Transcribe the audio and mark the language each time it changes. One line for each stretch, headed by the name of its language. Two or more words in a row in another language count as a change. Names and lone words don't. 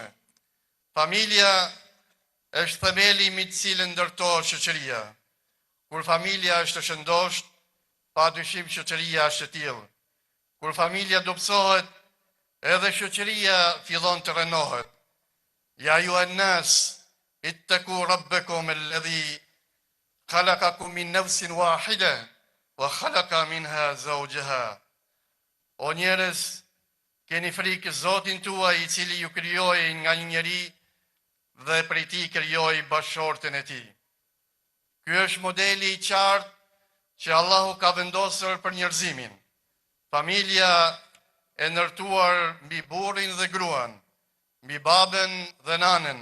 Albanian: Familja është themeli mbi të cilën ndërtohet shoqëria. Kur familja është e shëndosh, padyshim shoqëria është e tillë. Kur familja dobësohet, edhe shoqëria fillon të rënohet.
Arabic: يا أيها الناس اتقوا ربكم الذي خلقكم من نفس واحدة وخلق منها زوجها.
Albanian: O njerëz, keni frikë Zotin tuaj i cili ju krijoi nga një njeri dhe prej tij krijoi bashortën e tij. Ky është modeli i qartë që Allahu ka vendosur për njerëzimin. Familja e ndërtuar mbi burrin dhe gruan, mbi babën dhe nanën.